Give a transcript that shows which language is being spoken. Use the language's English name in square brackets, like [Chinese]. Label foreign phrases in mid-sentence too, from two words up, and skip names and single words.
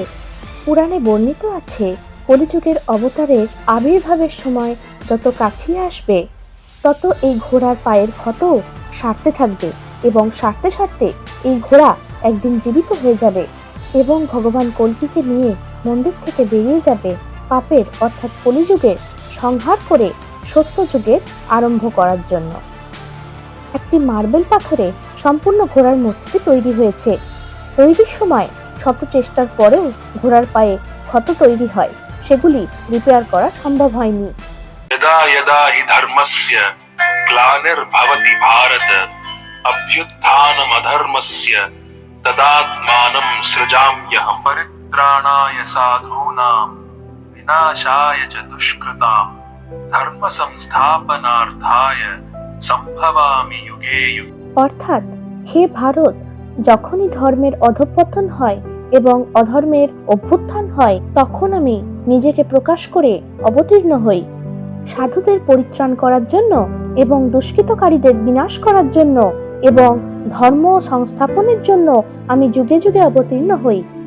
[Bangla] পুরাণে বর্ণিত আছে, কলিযুগের অবতারের আবির্ভাবের সময় যত কাছিয়ে আসবে তত এই ঘোড়ার পায়ের ক্ষত সারতে থাকবে এবং সারতে সারতে এই ঘোড়া একদিন জীবিত হয়ে যাবে এবং ভগবান কল্কিকে নিয়ে মন্দির থেকে বেরিয়ে যাবে, পাপের অর্থাৎ কলিযুগের সংহার করে সত্যযুগের আরম্ভ করার জন্য। একটি মার্বেল পাথরে সম্পূর্ণ ঘোড়ার মূর্তি তৈরি হয়েছে। তৈরির সময় শত চেষ্টার পরেও ঘোড়ার পায়ে ক্ষত তৈরি হয়, সেগুলি রিপেয়ার করা সম্ভব হয়নি। [Sanskrit] यदा यदा हि धर्मस्य ग्लानिर्भवति भारत अभ्युत्थानमधर्मस्य तदात्मानं सृजाम्यहं परित्राणाय साधूनां विनाशाय च दुष्कृतां धर्म संस्थापनार्थाय संभवामि युगे युगे। [Bangla] অর্থাৎ, হে ভারত, যখনই ধর্মের অধঃপতন হয় এবং অধর্মের অভ্যুত্থান হয়, তখন আমি নিজেকে প্রকাশ করে অবতীর্ণ হই সাধুদের পরিত্রাণ করার জন্য এবং দুষ্কৃতকারীদের বিনাশ করার জন্য এবং ধর্ম সংস্থাপনের জন্য আমি যুগে যুগে অবতীর্ণ হই।